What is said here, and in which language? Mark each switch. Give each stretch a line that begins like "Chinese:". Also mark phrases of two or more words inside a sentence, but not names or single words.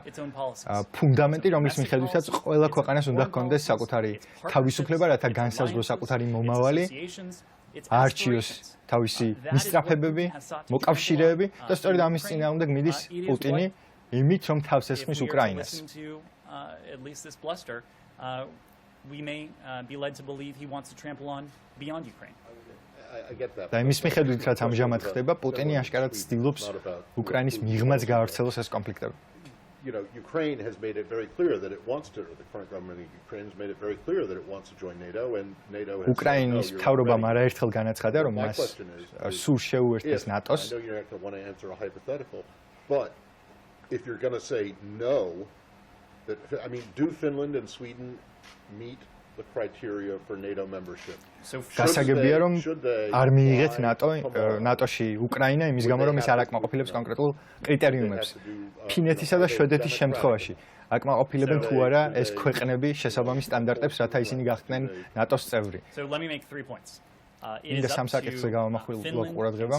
Georgian: ფუნდამენტი, რომლის მიხედვითაც ყველა ქვეყანას უნდა ჰქონდეს საკუთარი თავისუფლება, რათა განსაზღვროს საკუთარი მომავალი, აარჩიოს თავისი მისწრაფებები, მოკავშირეები და სწორედ ამის წინააღმდეგ მიდის პუტინი, იმით, რომ თავს ესხმის უკრაინას. და იმის მიხედვით, რაც ამჟამად ხდება, პუტინი აშკარად ცდილობს უკრაინის მიღმაც გაავრცელოს ეს კონფლიქტები.
English: Ukraine has made it very clear that it wants to, the current government of Ukraine has made it very clear that it wants to join NATO and NATO has
Georgian: უკრაინის მთავრობამ არაერთხელ განაცხადა, რომ მას სულ შეუერთდეს ნატოს.
English: I know you're not going to want to answer a hypothetical, but if you're going to say no, that I mean, do Finland and Sweden meet the criteria for NATO membership?
Georgian: გასაგებია, რომ არ მიიღეთ ნატოში უკრაინა იმის გამო, რომ ის არ აკმაყოფილებს კონკრეტულ კრიტერიუმებს. ფინეთისა და შვედეთის შემთხვევაში აკმაყოფილებენ თუ არა ეს ქვეყნები შესაბამის სტანდარტებს, რათა ისინი გახდნენ ნატოს წევრი. მინდა სამ საკითხზე გავამახვილო ყურადღება.